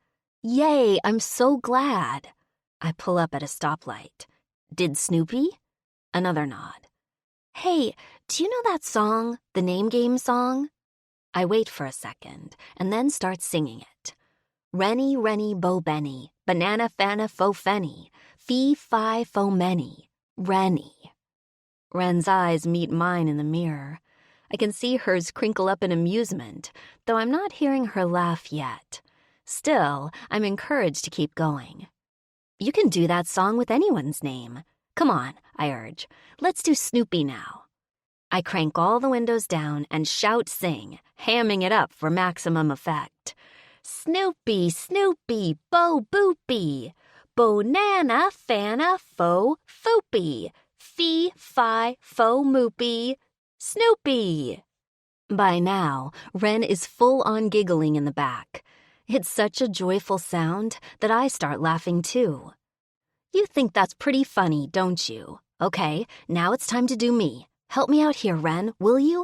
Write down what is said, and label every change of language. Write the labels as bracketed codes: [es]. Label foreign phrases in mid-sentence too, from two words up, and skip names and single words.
[en] "Yay, I'm so glad." I pull up at a stoplight. "Did Snoopy?" Another nod. "Hey, do you know that song, the name game song?" I wait for a second and then start singing it. "Rennie Bo Benny, banana fana fo fenny, fee fi fo many, Rennie." Wren's eyes meet mine in the mirror. I can see hers crinkle up in amusement, though I'm not hearing her laugh yet. Still, I'm encouraged to keep going. "You can do that song with anyone's name. Come on," I urge. "Let's do Snoopy now." I crank all the windows down and shout-sing, hamming it up for maximum effect. "Snoopy, Snoopy, Bo Boopy, Bonana Fana Fo Foopy, Fee Fi Fo Moopy, Snoopy." By now, Wren is full on giggling in the back. It's such a joyful sound that I start laughing too. "You think that's pretty funny, don't you? Okay, now it's time to do me. Help me out here, Wren, will you?